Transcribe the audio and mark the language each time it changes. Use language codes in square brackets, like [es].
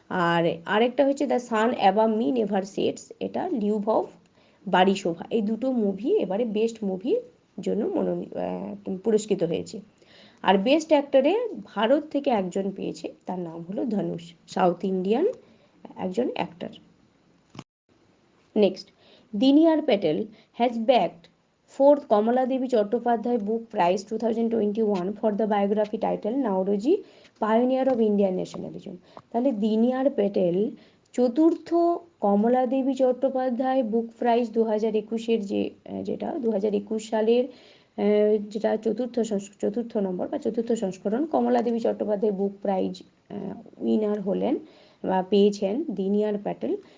[bn] আর আরেকটা হচ্ছে the sun above me never sets, এটা লিউভভ বারিশোভা। এই দুটো মুভি এবারে বেস্ট মুভির জন্য পুরস্কৃত হয়েছে। আর বেস্ট অ্যাক্টরে ভারত থেকে একজন পেয়েছে, তার নাম হলো ধনুষ, সাউথ ইন্ডিয়ান একজন actor. [en] Next, Dinyar Patel has backed 4th Kamala Devi Chattopadhyay Book Prize 2021 for the biography title Nauroji, Pioneer of Indian Nationalism. [bn] তাহলে দিনিয়ার প্যাটেল চতুর্থ কমলা দেবী চট্টোপাধ্যায় বুক প্রাইজ 2021-এর যেটা 2021 সালের যেটা চতুর্থ নম্বর বা চতুর্থ সংস্করণ কমলা দেবী চট্টোপাধ্যায় বুক প্রাইজ উইনার হলেন বা পেয়েছেন দিনিয়ার প্যাটেল।